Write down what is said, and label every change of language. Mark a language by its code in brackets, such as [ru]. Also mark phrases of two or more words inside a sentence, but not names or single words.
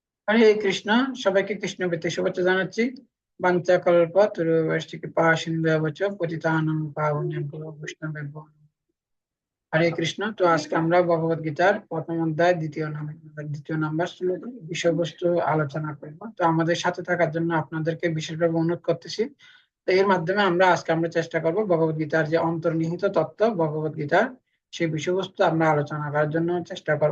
[bn] হরে কৃষ্ণ। সবাইকে কৃষ্ণ বৃত্তি শুভেচ্ছা জানাচ্ছি। [sa] वाञ्छा कल्प तरुवर्षि कृपा सिन्धुवच पतितानां पावनेभ्यो वैष्णवेभ्यो नमः। [bn] হরে কৃষ্ণ। তো আজকে আমরা ভগবত গীতার প্রথম অধ্যায় দ্বিতীয় নাম্বার শ্লোক বিষয়বস্তু আলোচনা করব। তো আমাদের সাথে থাকার জন্য আপনাদেরকে বিশেষভাবে অনুরোধ করতেছি। তো এর মাধ্যমে আমরা চেষ্টা করব ভগবত গীতার যে অন্তর্নিহিত তত্ত্ব ভগবত গীতার সেই বিষয়বস্তু আমরা আলোচনা করার জন্য চেষ্টা করব।